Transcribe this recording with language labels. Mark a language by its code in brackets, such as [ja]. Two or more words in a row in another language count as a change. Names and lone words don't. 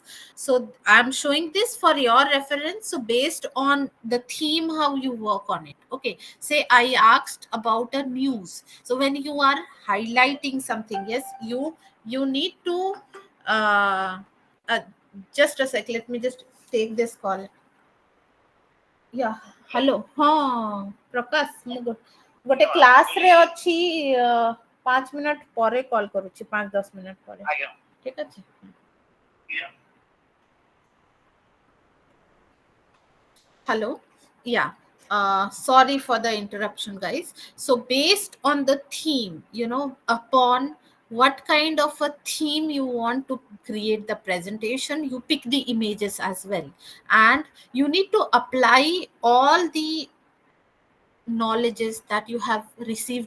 [en] So I'm showing this for your reference. So based on the theme, how you work on it. Okay. Say I asked about a news. So when you are highlighting something, yes, you need to uh, uh, just a sec. Let me just take this call. Yeah, hello. [or] हाँ प्रकाश ମୁଁ ଗୋଟେ କ୍ଲାସ୍ ରେ ଅଛି 5 ମିନିଟ୍ ପରେ କଲ୍ କରୁଛି 5-10 ମିନିଟ୍ ପରେ ଠିକ ଅଛି [en] hello yeah sorry for the interruption guys so based on the theme upon what kind of a theme you want to create the presentation you pick the images as well and you need to apply all the knowledges that you have received